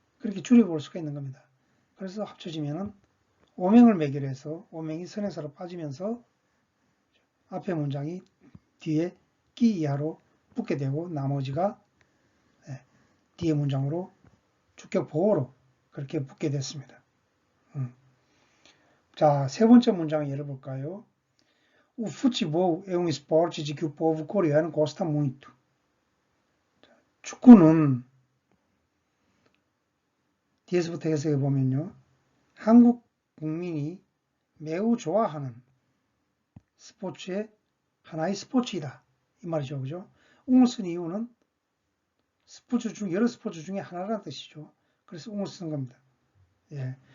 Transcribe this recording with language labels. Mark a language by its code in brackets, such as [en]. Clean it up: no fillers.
[ko] 그렇게 줄여볼 수가 있는 겁니다. 그래서 합쳐지면은 오명을 매개로 해서 오명이 선행사로 빠지면서 앞에 문장이 뒤에 끼 이하로 붙게 되고 나머지가 뒤에 문장으로 주격 보호로 그렇게 붙게 됐습니다. 자, 세 번째 문장 예를 볼까요? [pt] O futebol é um esporte de que o povo coreano gosta muito. [ko] 축구는 뒤에서부터 해석해 보면요. 한국 국민이 매우 좋아하는 스포츠의 하나의 스포츠이다. 이 말이죠. 그죠? 웅을 쓴 이유는 여러 스포츠 중에 하나라는 뜻이죠. 그래서 웅을 쓴 겁니다. 예.